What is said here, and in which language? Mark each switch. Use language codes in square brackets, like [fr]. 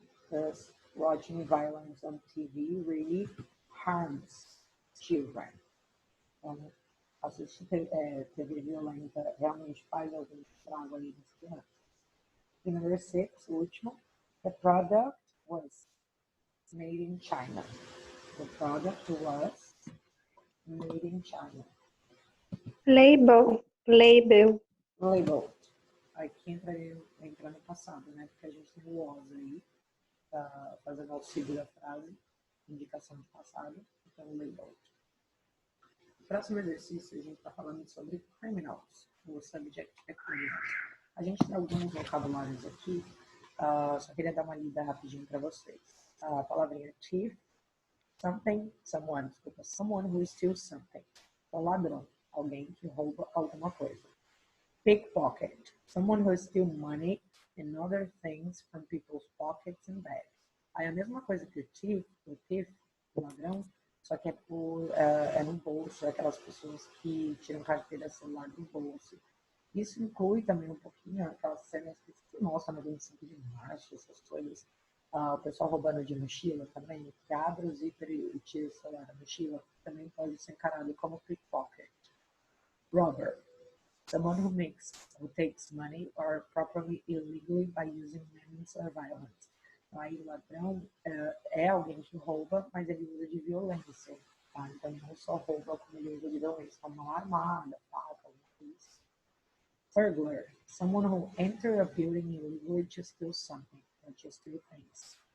[en] Does watching violence on TV really harms children? [pt] Então, assistir TV violenta realmente faz algum estrago aí nas crianças. [en] E number 6, [pt] o último, [en] the product was made in China. The product was made in China. Label. Label. [pt] Labeled. Aqui entra no passado, né? Porque a gente tem o was aí, tá fazendo auxílio da frase, indicação de passado, então labeled. No próximo exercício, a gente está falando sobre criminals. O subject é criminals. A gente tem alguns vocabulários aqui, só queria dar uma lida rapidinho para vocês. A palavrinha [en] thief, something, someone, [pt] desculpa, [en] someone who steals something. [pt] Então, ladrão, alguém que rouba alguma coisa. [en] Pickpocket, someone who steals money and other things from people's pockets and bags. [pt] Aí a mesma coisa que o thief, o ladrão, só que é no bolso, é aquelas pessoas que tiram carteira celular do bolso. Isso inclui também um pouquinho aquelas cenas que se mostram no 25 de março, essas coisas. O pessoal roubando de mochila também, que abre o zíper e tira o celular da mochila, também pode ser encarado como pickpocket. [en] Robber, someone who takes money or properly illegally by using means or violence. [pt] Então, aí o ladrão é alguém que rouba, mas ele usa de violência. Tá? Então, não só rouba, como ele usa de violência, como mão armada, faca, alguma coisa. [en] Burglar, someone who enters a building illegally to steal something, or to steal things.